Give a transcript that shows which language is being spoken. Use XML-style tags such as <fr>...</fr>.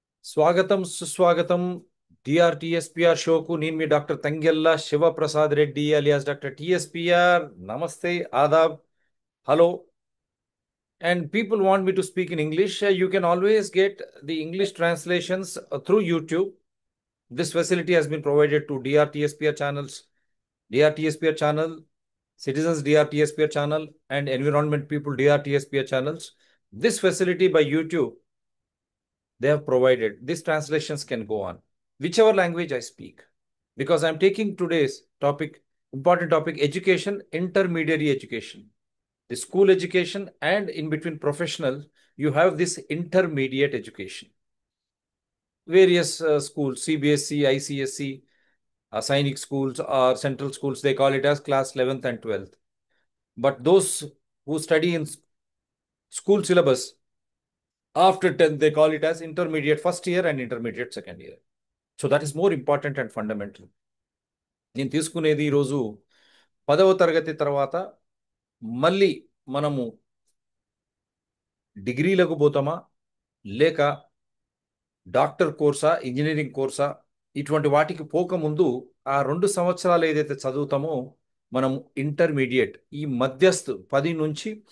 <te>స్వాగతం సుస్వాగతం డిఆర్టీఎస్పిఆర్ షోకు. నేను మీ doctor Thangella Sivaprasad Reddy alias doctor TSPR. నమస్తే, Aadab, hello.</te> <en>And people want me to speak in English. You can always get the English translations through YouTube. This facility has been provided to DRTSPR channels, DRTSPR channel, Citizens DRTSPR channel, and Environment People DRTSPR channels. This facility by YouTube they have provided. These translations can go on whichever language I speak, because I'm taking today's topic, important topic, education, intermediary education, the school education, and in between professional, you have this intermediate education. Various schools, CBSC, ICSC, Sainik schools or central schools, they call it as class 11th and 12th. But those who study in school syllabus, after 10th, they call it as intermediate first year and intermediate second year. So that is more important and fundamental.</en> <te>నేను తీసుకునేది ఈరోజు 10వ తరగతి తర్వాత మళ్ళీ మనము డిగ్రీలకు పోతామా, లేక doctor కోర్సా, engineering కోర్సా, ఇటువంటి వాటికి పోకముందు ఆ 2 సంవత్సరాలు ఏదైతే చదువుతామో మనం ఇంటర్మీడియట్, ఈ మధ్యస్థు 10 నుంచి</te>